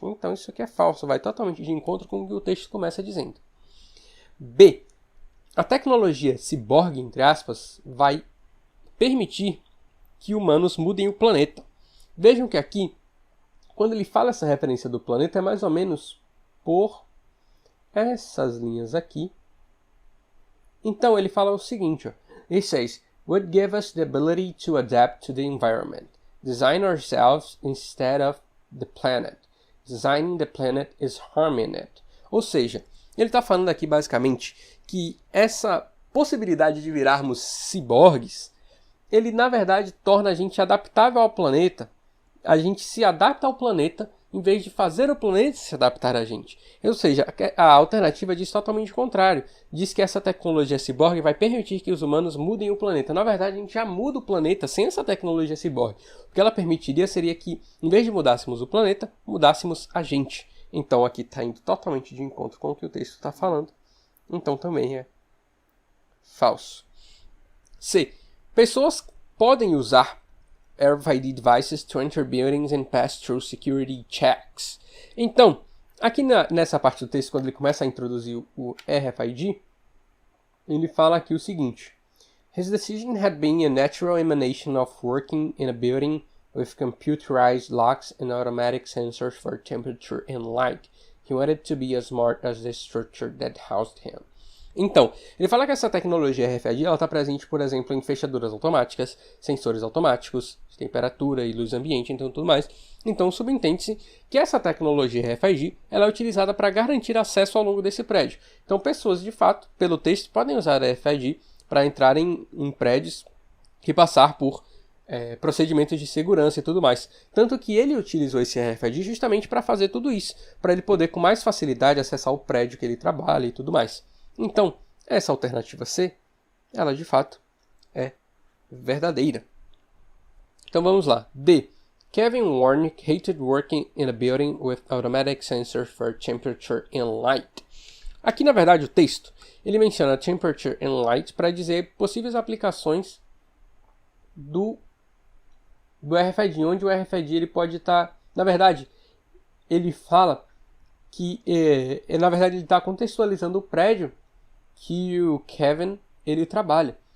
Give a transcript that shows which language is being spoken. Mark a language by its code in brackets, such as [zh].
[pt] Então isso aqui é falso, vai totalmente de encontro com o que o texto começa dizendo. B. A tecnologia ciborgue, entre aspas, vai permitir que humanos mudem o planeta. Vejam que aqui, quando ele fala essa referência do planeta, é mais ou menos por essas linhas aqui. Então ele fala o seguinte, [en] he says, would give us the ability to adapt to the environment, design ourselves instead of the planet. Designing the planet is harming it. [pt] Ou seja, ele está falando aqui basicamente que essa possibilidade de virarmos ciborgues, ele na verdade torna a gente adaptável ao planeta. A gente se adapta ao planeta em vez de fazer o planeta se adaptar a gente. Ou seja, a alternativa diz totalmente o contrário. Diz que essa tecnologia ciborgue vai permitir que os humanos mudem o planeta. Na verdade, a gente já muda o planeta sem essa tecnologia ciborgue. O que ela permitiria seria que, em vez de mudássemos o planeta, mudássemos a gente. Então aqui está indo totalmente de encontro com o que o texto está falando. Então também é falso. C. Pessoas podem usar [en] RFID devices to enter buildings and pass through security checks. [pt] Então, aqui nessa parte do texto, quando ele começa a introduzir o RFID, ele fala aqui o seguinte. [en] His decision had been a natural emanation of working in a building with computerized locks and automatic sensors for temperature and light. He wanted to be as smart as the structure that housed him. [pt] Então, ele fala que essa tecnologia RFID está presente, por exemplo, em fechaduras automáticas, sensores automáticos, de temperatura e luz ambiente, então tudo mais. Então, subentende-se que essa tecnologia RFID ela é utilizada para garantir acesso ao longo desse prédio. Então, pessoas, de fato, pelo texto, podem usar a RFID para entrarem em prédios e passar por procedimentos de segurança e tudo mais. Tanto que ele utilizou esse RFID justamente para fazer tudo isso, para ele poder com mais facilidade acessar o prédio que ele trabalha e tudo mais. Então, essa alternativa C, ela de fato é verdadeira. Então vamos lá. D. [en] Kevin Warnick hated working in a building with automatic sensors for temperature and light. [pt] Aqui, na verdade, o texto, ele menciona [en] temperature and light [pt] para dizer possíveis aplicações do RFID, onde o RFID ele pode estar... Na verdade, ele fala que, na verdade, ele está contextualizando o prédio que o Kevin ele trabalha.